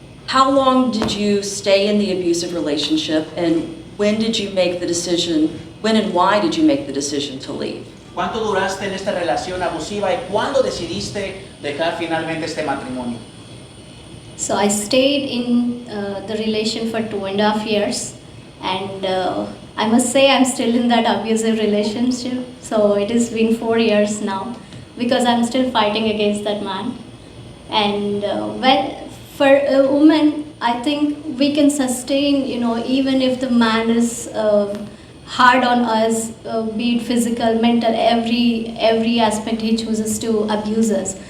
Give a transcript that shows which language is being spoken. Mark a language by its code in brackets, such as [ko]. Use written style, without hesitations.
[en] How long did you stay in the abusive relationship, and when and why did you make the decision to leave? [es] ¿Cuánto duraste en esta relación abusiva y cuándo decidiste dejar finalmente este matrimonio? [en] So I stayed in the relation for 2.5 years, and I must say I'm still in that abusive relationship. So it has been 4 years now. because I'm still fighting against that man. And for a woman, I think we can sustain, even if the man is hard on us, be it physical, mental, every aspect he chooses to abuse us.